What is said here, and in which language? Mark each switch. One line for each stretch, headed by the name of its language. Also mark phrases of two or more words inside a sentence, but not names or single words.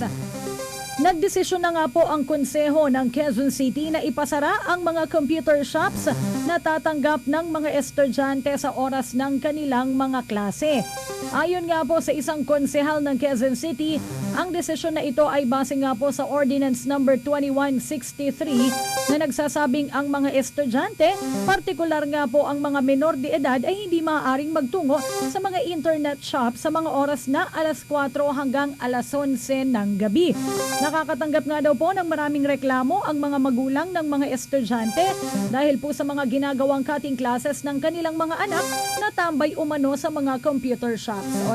Filipino: Nagdesisyon na nga po ang konseho ng Quezon City na ipasara ang mga
English: computer shops
Filipino: na tatanggap ng mga estudyante sa oras ng kanilang mga klase. Ayon nga po sa isang konsehal ng Quezon City, Ang desisyon na ito ay base nga po sa Ordinance number 2163 na nagsasabing ang mga estudyante, partikular nga po ang mga menor de edad ay hindi maaaring magtungo sa mga
English: internet shop
Filipino: sa mga oras na alas 4 hanggang alas 11 ng gabi. Nakakatanggap nga daw po ng maraming reklamo ang mga magulang ng mga estudyante dahil po sa mga ginagawang
English: cutting classes
Filipino: ng kanilang mga anak na tambay umano sa mga
English: computer shops.